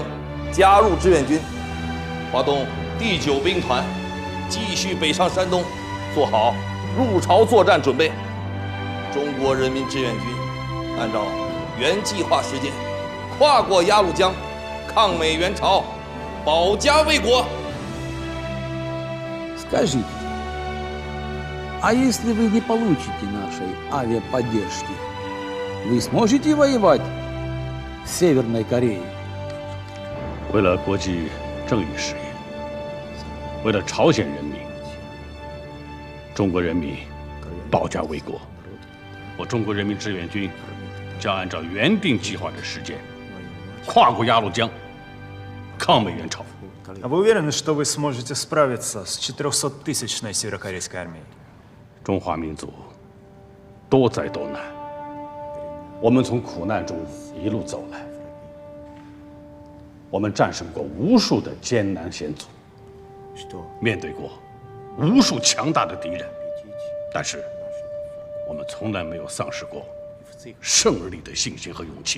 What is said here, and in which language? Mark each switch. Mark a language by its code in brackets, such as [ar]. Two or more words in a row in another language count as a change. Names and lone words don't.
[zh] 加入志愿军，发动第9兵团，继续北上山东，做好入朝作战准备。中国人民志愿军按照原计划时间，跨过鸭绿江，抗美援朝，保家卫国。 [ru] Скажите, а если вы не получите нашей авиаподдержки, вы сможете воевать в Северной Корее? [zh] 为了国际正义事业，为了朝鲜人民，中国人民保家卫国，我中国人民志愿军将按照原定计划的时间，跨过鸭绿江，抗美援朝。 [ru] А вы уверены, что вы сможете справиться с 400-тысячной северокорейской армией? [zh] 中华民族多灾多难，我们从苦难中一路走来。我们战胜过无数的艰难险阻，面对过无数强大的敌人，但是我们从来没有丧失过胜利的信心和勇气。